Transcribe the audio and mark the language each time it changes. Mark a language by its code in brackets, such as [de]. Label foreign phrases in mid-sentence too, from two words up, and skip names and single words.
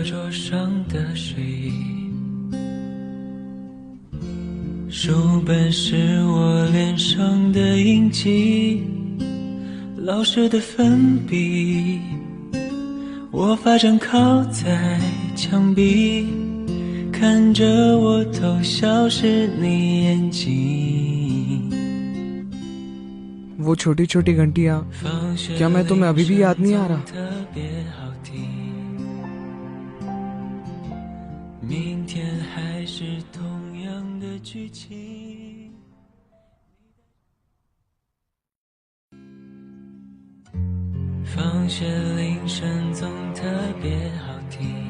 [zh] 上的睡意，书本是我脸上的印记，老师的粉笔，我发站靠在墙壁，看着我偷笑是你眼睛。 [hi] वो छोटी छोटी घंटियाँ क्या मैं तुम्हें अभी भी याद नहीं आ रहा? [zh] 明天还是同样的剧情。放学铃声总特别好听。